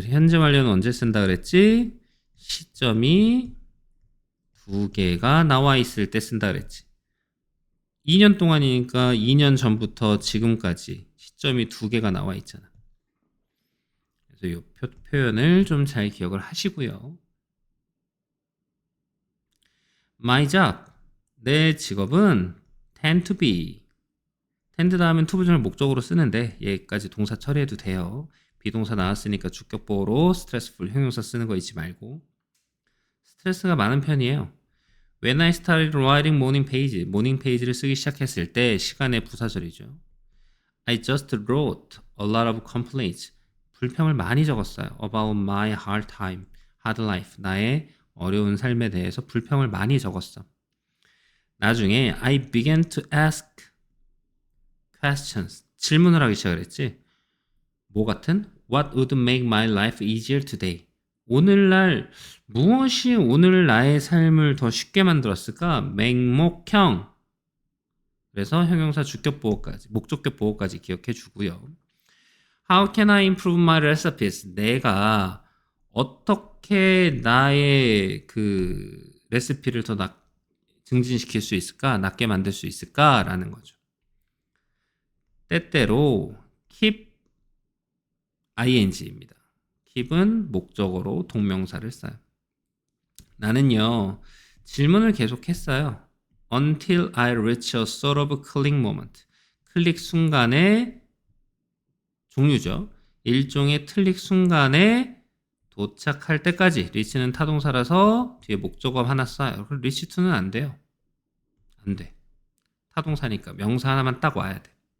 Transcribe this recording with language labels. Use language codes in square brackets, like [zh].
[ko] 현재 완료는 언제 쓴다 그랬지? 시점이 2개가 나와 있을 때 쓴다 그랬지. 2년 동안이니까 2년 전부터 지금까지 시점이 2개가 나와 있잖아. 그래서 이 표현을 좀 잘 기억을 하시고요. [en] My job, [ko] 내 직업은 [en] tend to be. [ko] tend 다음엔 to 부정을 목적으로 쓰는데 얘까지 동사 처리해도 돼요. 비동사 나왔으니까 주격보호로 stressful 형용사 쓰는 거 잊지 말고. 스트레스가 많은 편이에요. [en] When I started writing morning page, [ko] morning page를 쓰기 시작했을 때 시간의 부사절이죠. [en] I just wrote a lot of complaints. [ko] 불평을 많이 적었어요. [en] About my hard time, hard life. [ko] 나의 어려운 삶에 대해서 불평을 많이 적었어. 나중에 [en] I began to ask questions. [ko] 질문을 하기 시작했지. 뭐 같은? [en] What would make my life easier today? [ko] 오늘날 무엇이 오늘 나의 삶을 더 쉽게 만들었을까? 맹목형. 그래서 형용사 주격 보호까지, 목적격 보호까지 기억해 주고요. [en] How can I improve my recipes? [ko] 내가 어떻게 나의 그 레시피를 더 증진시킬 수 있을까? 낫게 만들 수 있을까? 라는 거죠. 때때로 keep ing입니다. keep은 목적어로 동명사를 써요. 나는요, 질문을 계속했어요. [en] Until I reach a sort of click moment. [ko] 클릭 순간의 종류죠. 일종의 클릭 순간에 도착할 때까지. reach는 타동사라서 뒤에 목적어 하나 써요. 그럼 reach to는 안 돼요. 안 돼. 타동사니까 명사 하나만 딱 와야 돼.